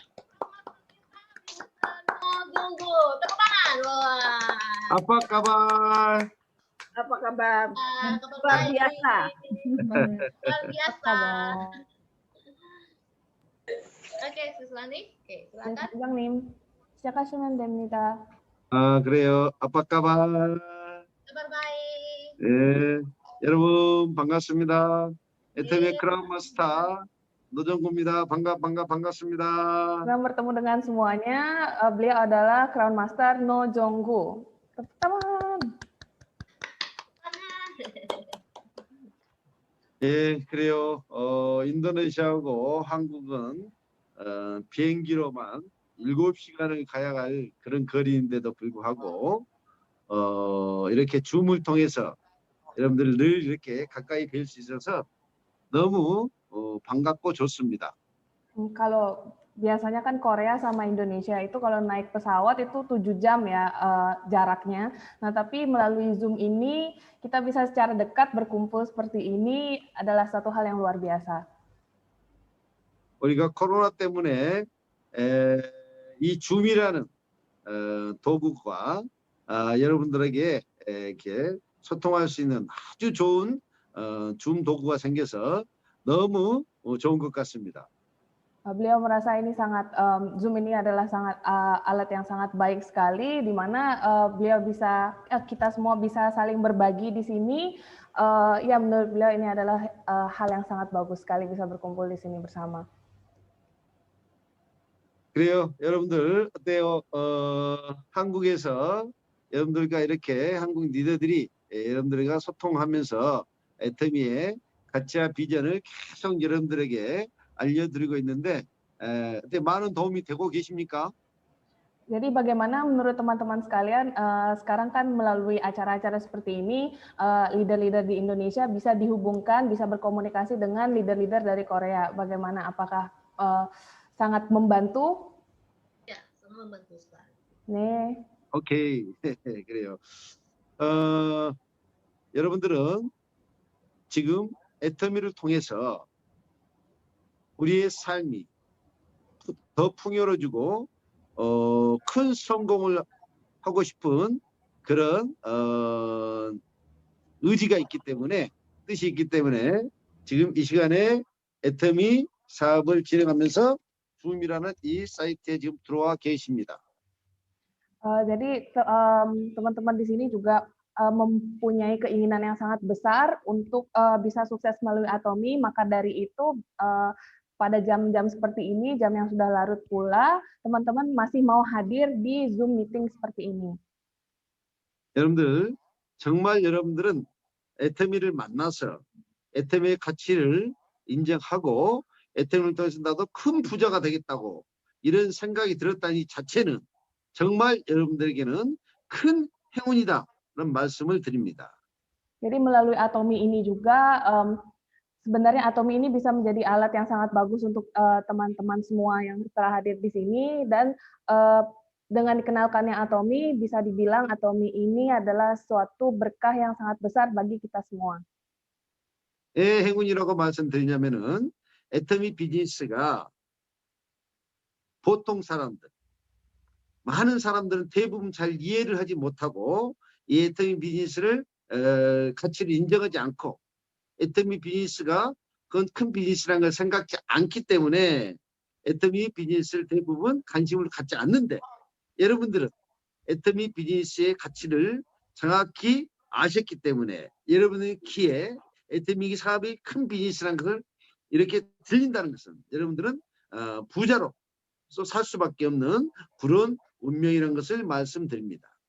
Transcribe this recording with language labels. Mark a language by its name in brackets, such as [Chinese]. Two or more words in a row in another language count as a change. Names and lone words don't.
[Indonesian] Tunggu, tepuk tangan. Wah. Apa kabar? Apa kabar? Luar biasa. Luar biasa. Oke, Suslani. Oke, silakan. Bang Nim, [Korean] 시작하시면 됩니다. 그래요. [Indonesian] apa kabar? Kabar baik. [Korean] 예, 여러분 반갑습니다. 예. 애터미 크라운 마스터 노정구입니다. 반갑습니다. [Indonesian] Senang bertemu dengan semuanya. Beliau adalah Crown Master No Jonggu. Tepuk tangan. [Korean] 예, 그래요. 인도네시아하고 한국은 비행기로만 7시간을 가야 할 그런 거리인데도 불구하고 이렇게 줌을 통해서 여러분들 늘 이렇게 가까이 뵐 수 있어서 너무 반갑고 좋습니다. [Indonesian] Kalau biasanya kan Korea sama Indonesia itu kalau naik pesawat itu 7 jam ya jaraknya. Nah, tapi melalui Zoom ini kita bisa secara dekat berkumpul seperti ini adalah satu hal yang luar biasa. [Korean] 우리가 코로나 때문에 이 줌이라는 도구가 여러분들에게 이렇게 소통할 수 있는 아주 좋은 줌 도구가 생겨서 너무 좋은 것 같습니다. [Indonesian] Beliau merasa ini sangat Zoom ini adalah sangat alat yang sangat baik sekali, di mana beliau bisa kita semua bisa saling berbagi di sini. Ya, menurut beliau ini adalah hal yang sangat bagus sekali bisa berkumpul di sini bersama. [Korean] 그래요. 여러분들 어때요? 한국에서 여러분들과 이렇게 한국 리더들이 여러분들과 소통하면서 애터미의 가치와 비전을 계속 여러분들에게 알려드리고 있는데 어때 많은 도움이 되고 계십니까? [Indonesian] Jadi bagaimana menurut teman-teman sekalian, sekarang kan melalui acara-acara seperti ini, leader-leader di Indonesia bisa dihubungkan, bisa berkomunikasi dengan leader-leader dari Korea. Bagaimana? Apakah sangat membantu? Ya, sangat membantu sekali. [Korean] 네. 오케이. 그래요. 여러분들은 지금 애터미를 통해서 우리의 삶이 더 풍요로워지고 큰 성공을 하고 싶은 그런 의지가 있기 때문에 뜻이 있기 때문에 지금 이 시간에 애터미 사업을 진행하면서 줌이라는 이 사이트에 지금 들어와 계십니다. [Indonesian] Jadi teman-teman di sini juga mempunyai keinginan yang sangat besar untuk bisa sukses melalui Atomi, maka dari itu pada jam-jam seperti ini, jam yang sudah larut pula, teman-teman masih mau hadir di Zoom meeting seperti ini. [Korean] 여러분들 정말 여러분들은 애터미를 만나서 애터미의 가치를 인정하고 애터미를 통해서 나도 큰 부자가 되겠다고 이런 생각이 들었다니 자체는 정말 여러분들에게는 큰 행운이다라는 말씀을 드립니다. [Indonesian] Jadi melalui Atomi ini juga sebenarnya Atomi ini bisa menjadi alat yang sangat bagus untuk teman-teman semua yang telah hadir di sini, dan dengan dikenalkannya Atomi bisa dibilang Atomi ini adalah suatu berkah yang sangat besar bagi kita semua. [Korean] 왜 행운이라고 말씀드리냐면은 애터미 비즈니스가 보통 사람들 많은 사람들은 대부분 잘 이해를 하지 못하고 이 애터미 비즈니스를 가치를 인정하지 않고 애터미 비즈니스가 그건 큰 비즈니스라는 걸 생각지 않기 때문에 애터미 비즈니스를 대부분 관심을 갖지 않는데 여러분들은 애터미 비즈니스의 가치를 정확히 아셨기 때문에 여러분의 귀에 애터미 사업이 큰 비즈니스라는 것을 이렇게 들린다는 것은 여러분들은 부자로 살 수밖에 없는 그런 운명이라는 것을 말씀드립니다.